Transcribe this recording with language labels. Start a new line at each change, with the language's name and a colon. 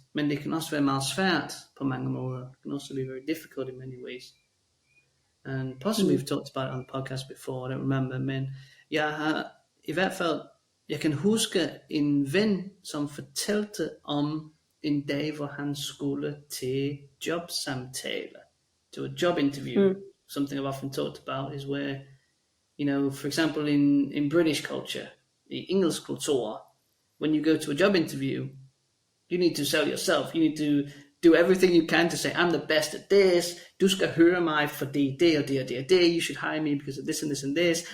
Danish: Men det kan også være meget svært på mange måder.
English: It can also be very difficult in many ways. And possibly we've talked about it on the podcast before, I don't remember.
Danish: Men jeg har i hvert fald, jeg kan huske en ven, som fortalte om en dag, hvor han skulle til jobsamtale.
English: To a job interview. Something I've often talked about is where, you know, for example, in British culture, the English kultur, when you go to a job interview, you need to sell yourself. You need to do everything you can to say, I'm the best at this.
Danish: Du skal høre mig fordi det og det
English: og det og det. You should hire me because of this and this and this.